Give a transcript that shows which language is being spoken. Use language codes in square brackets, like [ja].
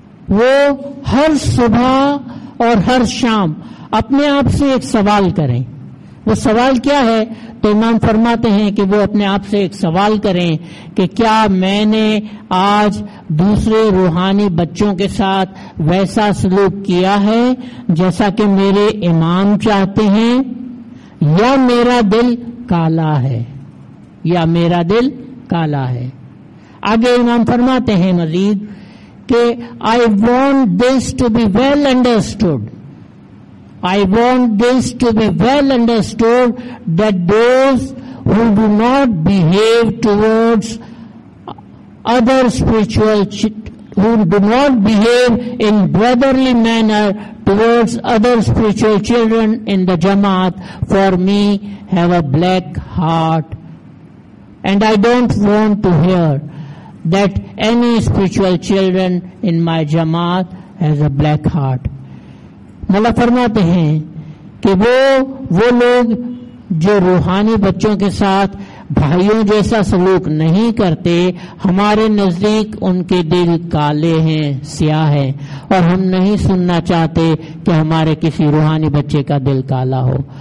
[ur] وہ ہر صبح اور ہر شام اپنے آپ سے ایک سوال کریں۔ وہ سوال کیا ہے؟ تو امام فرماتے ہیں کہ وہ اپنے آپ سے ایک سوال کریں کہ کیا میں نے آج دوسرے روحانی بچوں کے ساتھ ویسا سلوک کیا ہے جیسا کہ میرے امام چاہتے ہیں، یا میرا دل کالا ہے، یا میرا دل کالا ہے۔ آگے امام فرماتے ہیں مزید کہ [en] I want this to be well understood. I want this to be well understood that those who do not behave towards other who do not behave in brotherly manner towards other spiritual children in the Jamaat, for me have a black heart, and I don't want to hear that any spiritual children in my Jamaat has a black heart. [ur] مولا فرماتے ہیں کہ وہ لوگ جو روحانی بچوں کے ساتھ بھائیوں جیسا سلوک نہیں کرتے، ہمارے نزدیک ان کے دل کالے ہیں، سیاہ ہیں، اور ہم نہیں سننا چاہتے کہ ہمارے کسی روحانی بچے کا دل کالا ہو۔